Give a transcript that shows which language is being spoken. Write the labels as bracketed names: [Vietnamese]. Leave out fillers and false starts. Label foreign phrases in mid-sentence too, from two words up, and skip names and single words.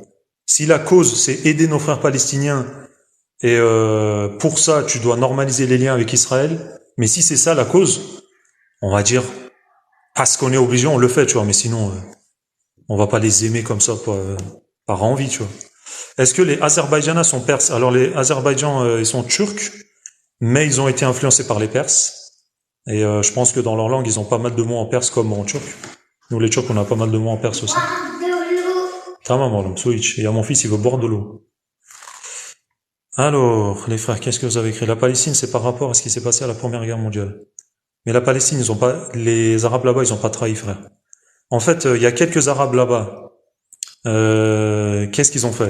[French] Si la cause, c'est aider nos frères palestiniens, et pour ça, tu dois normaliser les liens avec Israël, mais si c'est ça la cause, on va dire, parce qu'on est obligé, on le fait, tu vois, mais sinon, on va pas les aimer comme ça, par envie, tu vois. Est-ce que les Azerbaïdjanais sont perses? Alors les Azerbaïdjans, ils sont turcs, mais ils ont été influencés par les Perses. Et je pense que dans leur langue, ils ont pas mal de mots en perse comme en turc. Nous, les Turcs, on a pas mal de mots en perse aussi. [Turkish] Tamam oğlum, su iç. [French] Il y a mon fils, il veut boire de l'eau. Alors, les frères, qu'est-ce que vous avez écrit? La Palestine, c'est par rapport à ce qui s'est passé à la Première Guerre mondiale. Mais la Palestine, ils ont pas, les Arabes là-bas, ils ont pas trahi, frère. En fait, il y a quelques Arabes là-bas. Qu'est-ce qu'ils ont fait?